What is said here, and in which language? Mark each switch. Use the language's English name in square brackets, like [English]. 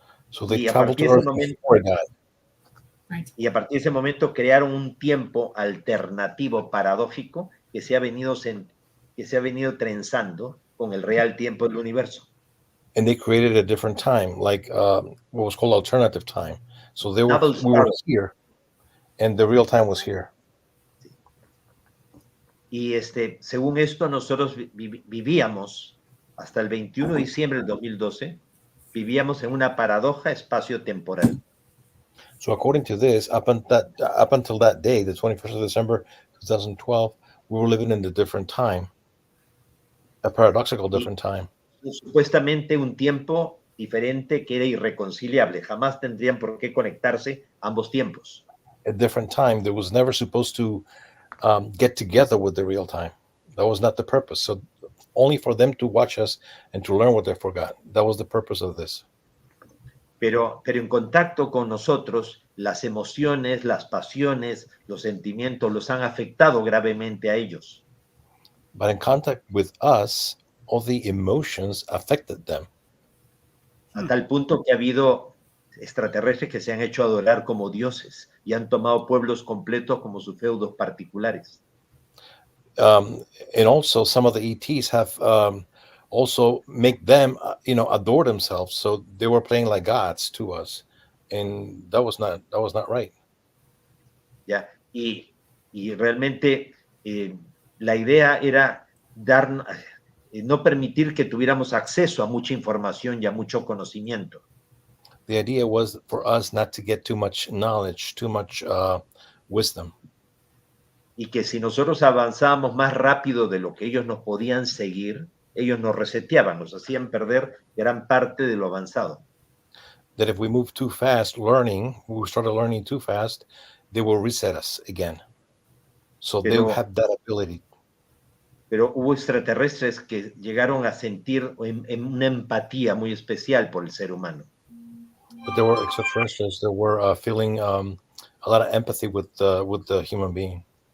[English] So they [Spanish] Y a [English] traveled to [Spanish] partir de ese [English] Earth [Spanish] momento- [English] before it died. [Spanish] Y a partir de ese momento crearon un tiempo alternativo paradójico que se ha venido trenzando con el real tiempo del universo. [English] And they created a different time, like what was called alternative time. So we were here, and the real time was here. [Spanish] Y según esto, nosotros vivíamos hasta el 21 de diciembre del 2012, vivíamos en una paradoja espacio-temporal. [English] So according to this, up until that day, the 21st of December 2012, we were living in a different time, a paradoxical different time. [Spanish] Supuestamente un tiempo diferente que era irreconciliable. Jamás tendrían por qué conectarse ambos tiempos. [English] A different time that was never supposed to get together with the real time. That was not the purpose. So only for them to watch us and to learn what they forgot. That was the purpose of this. [Spanish] Pero en contacto con nosotros, las emociones, las pasiones, los sentimientos los han afectado gravemente a ellos. [English] But in contact with us, all the emotions affected them. [Spanish] A tal punto que ha habido extraterrestres que se han hecho adorar como dioses y han tomado pueblos completos como sus feudos particulares. [English] And also some of the ETs have also make them, adore themselves. So they were playing like gods to us, and that was not right. [Spanish] ¿Ya? Y realmente la idea era no permitir que tuviéramos acceso a mucha información y a mucho conocimiento. [English] The idea was for us not to get too much knowledge, too much wisdom. [Spanish] Y que si nosotros avanzábamos más rápido de lo que ellos nos podían seguir, ellos nos reseteaban, nos hacían perder gran parte de lo avanzado. [English] That if we moved too fast we started learning too fast, they will reset us again. So they have that ability. [Spanish] Pero hubo extraterrestres que llegaron a sentir en una empatía muy especial por el ser humano. [English] But there were extraterrestrials that were feeling a lot of empathy with the human being.